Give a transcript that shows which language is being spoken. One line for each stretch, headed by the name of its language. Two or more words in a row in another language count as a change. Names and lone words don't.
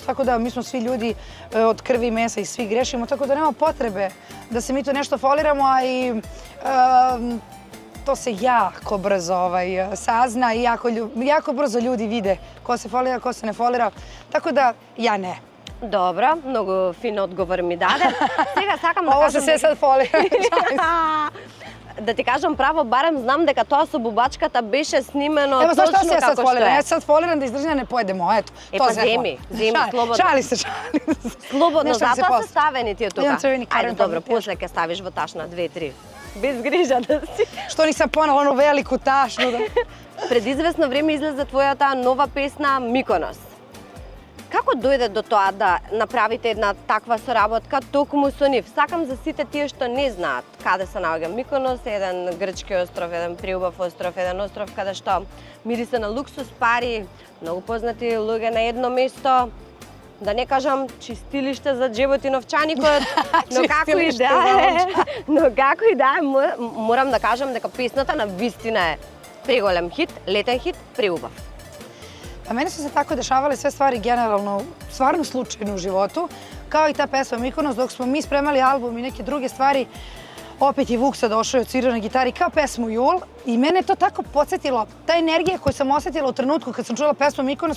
Serbian: Tako da mi smo svi ljudi od krvi i mesa i svi grešimo, tako da nema potrebe da se mi to nešto foliramo, a i to se jako brzo sazna i jako brzo ljudi vide ko se folira, ko se ne folira. Tako da ja ne.
Macedonian: Добро, многу фин одговор ми даде. Сега сакам да
Serbian: Ovo
Macedonian: кажам...
Serbian: se sve sad folira.
Macedonian: Да ти кажам право, барем знам дека тоа со бубачката беше снимено
Serbian: Evo, znaš šta
Macedonian: точно
Serbian: se ja sad
Macedonian: како што
Serbian: foliram?
Macedonian: е.
Serbian: Ja sad foliram da iz držanja ne pojedemo, eto.
Macedonian: Е,
Serbian: to
Macedonian: па
Serbian: sve
Macedonian: земи,
Serbian: foliram.
Macedonian: слободно.
Serbian: Šali se.
Macedonian: Слободно, Нешто ми се затоа после. се ставени тие тука. Имам црвени Ајде, корен, добро, па ми после ќе ставиш во ташна 2-3. Без грижа да си.
Serbian: Što nisam ponala onu veliku tašnu da...
Macedonian: Пред известно време излезе твојата нова песна Миконос. Како дојде до тоа да направите една таква соработка токму со нив? Сакам за сите тие што не знаат каде се наоѓа Миконос, еден грчки остров, еден приубав остров, еден остров каде што мирисе на луксус, пари, многу познати луѓе на едно место. Да не кажам чистилиште за џебот и новчаникот, но како и да е, морам да кажам дека песната на вистина е преголем хит, летен хит, преубав.
Serbian: A meni su se tako dešavale sve stvari generalno, stvarno slučajno u životu, kao i ta pesma Mikonos, dok smo mi spremali album i neke druge stvari, opet je Vuksa došao i odsvirao na gitari kao pesmu Jul i mene je to tako podsjetilo, ta energija koju sam osjetila u trenutku kad sam čula pesmu Mikonos,